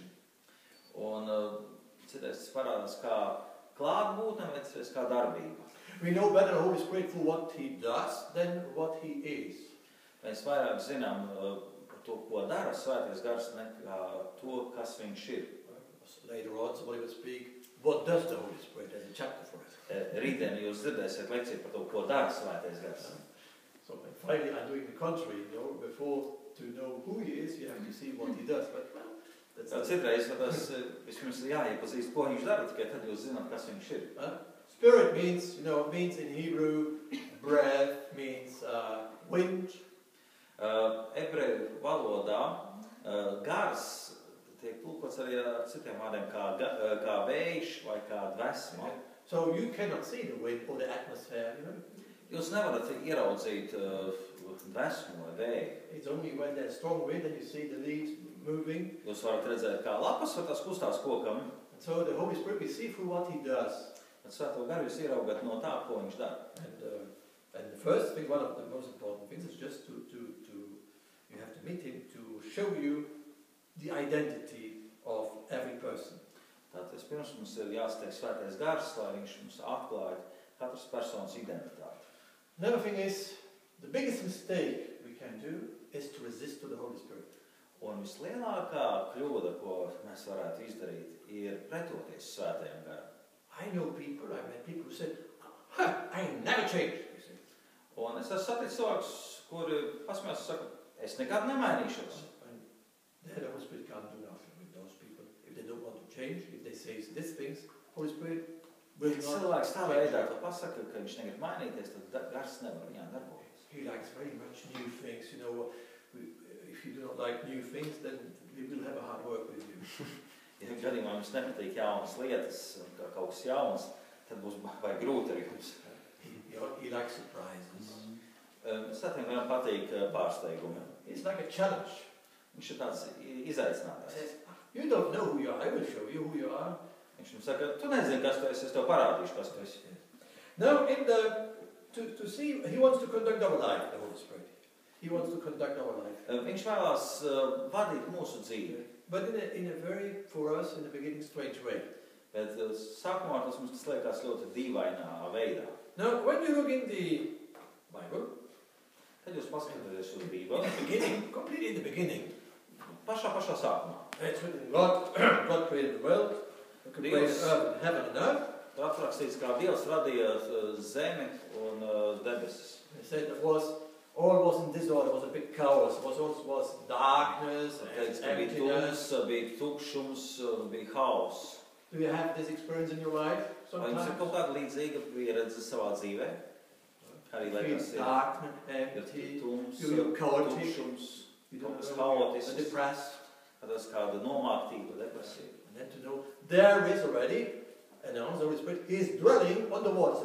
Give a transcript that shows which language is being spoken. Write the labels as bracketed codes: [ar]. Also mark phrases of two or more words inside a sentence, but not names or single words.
[lv] Un citreiz parādās kā klātbūtne, vai citreiz kā darbība. [en] We know better the Holy Spirit for what He does than what He is. [lv] Mēs vairāk zinām par to, ko dara Svētais Gars, nekā to, kas viņš ir. [en] Later on, somebody will speak, what does the Holy Spirit? There's a chapter for it. [lv] Rītdien jūs dzirdēsiet lekciju par to, ko dara Svētais Gars. [en] So finally, I'm doing the contrary. Before to know who He is, you have to see what He does. But [lv] citreiz tas vispirms ir jāiepazīst, ko viņš dara, tikai tad jūs zināt, kas viņš ir. [en] Spirit means, means in Hebrew, breath means wind. [lv] Ebreju valodā gars tiek tulkots arī ar citiem vārdiem kā vējš vai kā dvēsma. [en] So you cannot see the wind or the atmosphere, [lv] Jūs nevarat ieraudzīt dvēsmu vai vēju. [en] It's only when there's strong wind that you see the leaves moving. [lv] Jūs varat redzēt, kā lapas var tās kustās kokam. [en] And so the Holy Spirit we see through what He does. [lv] Bet Svēto Garu jūs ieraugat no tā, ko viņš dara. [en] And the first thing, one of the most important things, is just to you have to meet Him to show you the identity of every person. [lv] Tātad pirms mums ir jāsteig Svētais Gars, lai viņš mums atklāja katras personas identitāti. [en] Another thing is, the biggest mistake we can do is to resist to the Holy Spirit. [lv] Un vislielākā kļūda, ko mēs varētu izdarīt, ir pretoties Svētajam Garam. [en] I met people who said, I never changed. [lv] Un es esmu saticis cilvēkus, kuri pasmējās un saka, es nekad nemainīšos. [en] And the Holy Spirit can't do nothing with those people. If they don't want to change, if they say these things, Holy Spirit will not change. [lv] Cilvēks tā veidā to pasaka, ka viņš negrib mainīties, tad Gars nevar viņā darboties. [en] He likes very much new things. If you do not like new things, then we will have a hard work with you. [lv] Ja gadījumā jums nepatīk jaunas lietas, kaut kas jauns, tad būs vai grūti ar jums. [en] He likes surprises. [lv] Svētajam Garam patīk pārsteigumi. [en] It's like a challenge. [lv] Viņš ir tāds izaicinājums. [en] He says, you don't know who you are, I will show you who you are. [lv] Viņš jums saka, tu nezini, kas tu esi, es tev parādīšu, kas tu esi. [en] Now, to see, He wants to conduct our life, the Holy Spirit. He wants to conduct our life. [lv] Viņš vēlās vadīt mūsu dzīvi. [en] But in a very, for us, in the beginning, strange way. [lv] Bet sākumā tas mums liekas ļoti dīvainā veidā. [en] Now, when you look in the Bible, [lv] Kad jūs paskatāties uz Bībeli, [en] completely in the beginning. [lv] Pašā sākumā. [en] It's written, God created the world, created earth, heaven and earth. [lv] Tur aprakstīts, kā Dievs radīja zemi un debesis. [en] He said it was, all was in disorder, was a big chaos, was darkness [lv] Teica, ka bija [en] emptiness. [lv] tums, bija tukšums, bija haoss. [en] Do you have this experience in your life [lv] Vai jums ir [en] sometimes? [lv] kaut kāda līdzīga pieredze savā dzīvē? Arī lai [en] Feel [lv] tas ir [en] dark, empty, [lv] tums, [en] you're chaotic, [lv] tukšums, [en] you don't [lv] kaut kas [en] know, [lv] haotisks, [en] depressed. [lv] tas kāda nomāktība, depresija. [en] And then to know there is already, and the Holy Spirit is dwelling on the waters.